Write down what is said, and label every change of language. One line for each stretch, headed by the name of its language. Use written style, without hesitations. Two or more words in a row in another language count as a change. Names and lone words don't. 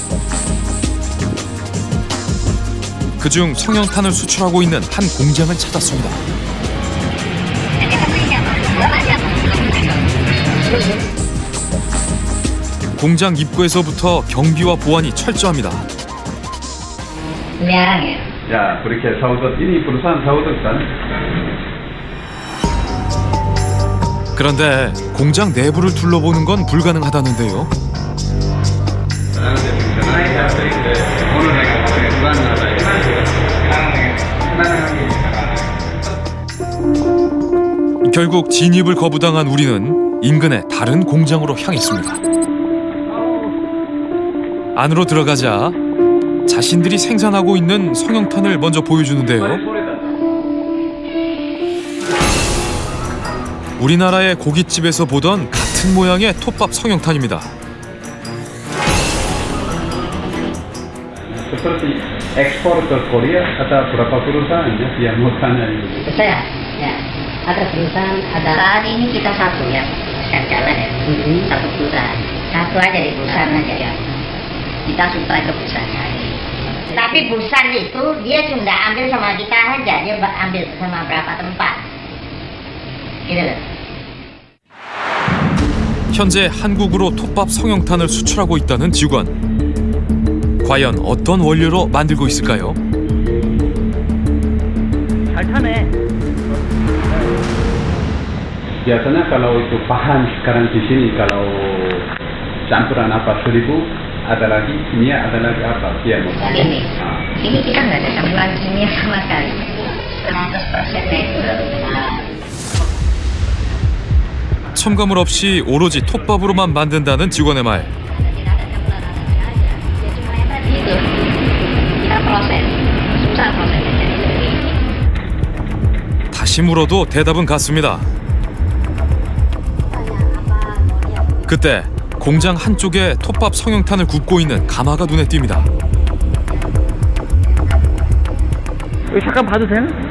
Korean: 그중 성형탄을 수출하고 있는 한 공장을 찾았습니다. 공장 입구에서부터 경비와 보안이 철저합니다.
Indonesian: Ya, porque Saudot ini perusahaan Saudot kan?
Korean: 그런데 공장 내부를 둘러보는 건 불가능하다는데요. 결국 진입을 거부당한 우리는 인근의 다른 공장으로 향했습니다. 안으로 들어가자 자신들이 생산하고 있는 성형탄을 먼저 보여주는데요. 우리나라의 고깃집에서 보던 같은 모양의 톱밥 성형탄입니다.
Indonesian: Seperti ekspor ke Korea, ada berapa perusahaan yang mau tanya ini? Saya, ya. Ada perusahaan, ada. Saat ini kita satu ya, yang jalan ya, satu perusahaan. Satu aja di perusahaan aja ya. Kita supply ke perusahaan. Tapi perusahaan itu dia cuma ambil sama kita aja, dia ambil sama berapa tempat. Gitu loh.
Korean: 현재 한국으로 톱밥 성형탄을 수출하고 있다는 직원. 과연 어떤 원료로 만들고 있을까요? 잘 타네.
Indonesian: Biasanya kalau itu bahan sekarang di sini kalau campuran apa 1000, ada lagi kimia, ada lagi apa? Ya, Ini kita nggak ada campuran kimia sama sekali. 100%nya itu.
Korean: 첨가물 없이 오로지 톱밥으로만 만든다는 직원의 말.
Indonesian: Kita proses, susah prosesnya.
Korean: 다시 물어도 대답은 같습니다. 그때 공장 한쪽에 톱밥 성형탄을 굽고 있는 가마가 눈에 띕니다. 여기 잠깐 봐도 되나?